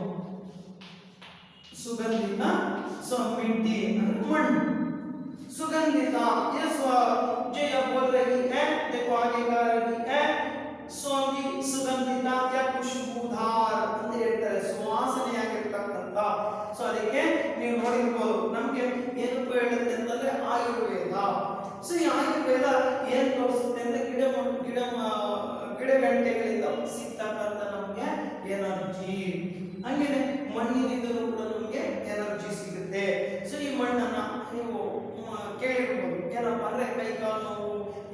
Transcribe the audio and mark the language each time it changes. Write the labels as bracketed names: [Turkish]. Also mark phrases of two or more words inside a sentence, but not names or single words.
[Kannada] ಸುಗಂಧಿತ ಸೊ ಮಿಟ್ಟಿ ಅಂದ್ರೆ ಮಣ್ಣು [Hindi] सुगंधिता ये जो यह बोल रही है देखो आगे कह रही है सौंदी सुगंधिता या खुशबूदार [Kannada] ಅಂತ ಹೇಳ್ತಾರೆ ಸುವಾಸನೆಯಾಗಿರ್ತಕ್ಕಂಥ ಸೊ ಅದಕ್ಕೆ ನೀವು ನೋಡಿರಬಹುದು ನಮಗೆ ಏನು ಹೇಳುತ್ತೆ ಅಂತಂದ್ರೆ ಆಯುರ್ವೇದ ಸೊ ಈ ಆಯುರ್ವೇದ ಏನು ತೋರಿಸುತ್ತೆ ಅಂದ್ರೆ ಗಿಡಗಂಟೆಗಳಿಂದ ಸಿಗ್ತಕ್ಕಂಥ ನಮಗೆ ಎನರ್ಜಿ ಹಂಗೇನೆ ಮಣ್ಣಿನಿಂದಲೂ ಕೂಡ ನಮಗೆ ಎನರ್ಜಿ ಸಿಗುತ್ತೆ ಸೊ ಈ ಮಣ್ಣನ್ನ ನೀವು ಕೇಳಿರ್ಬೋದು ಏನಪ್ಪ ಅಂದ್ರೆ ಕೈ ಕಾಲು ನೋವು ಈ